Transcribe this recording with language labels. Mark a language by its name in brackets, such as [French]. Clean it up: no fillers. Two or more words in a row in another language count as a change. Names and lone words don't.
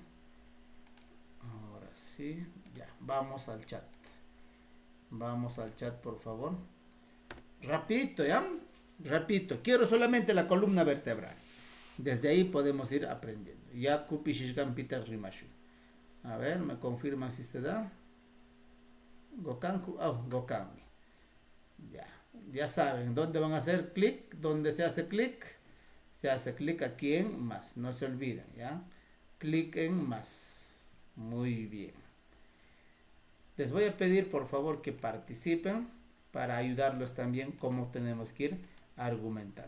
[Spanish] Ahora sí, ya, vamos al chat. Vamos al chat, por favor. Rapidito, ¿ya? Rapidito. Quiero solamente la columna vertebral. Desde ahí podemos ir aprendiendo. [Quechua] Ya kupishishkan pita rimashu. [Spanish] A ver, me confirma si se da. Gokanku, Gokanmi. Ya saben, ¿dónde van a hacer clic? ¿Dónde se hace clic? Se hace clic aquí en más, no se olviden, ¿ya? Clic en más. Muy bien. Les voy a pedir, por favor, que participen para ayudarlos también cómo tenemos que ir argumentando.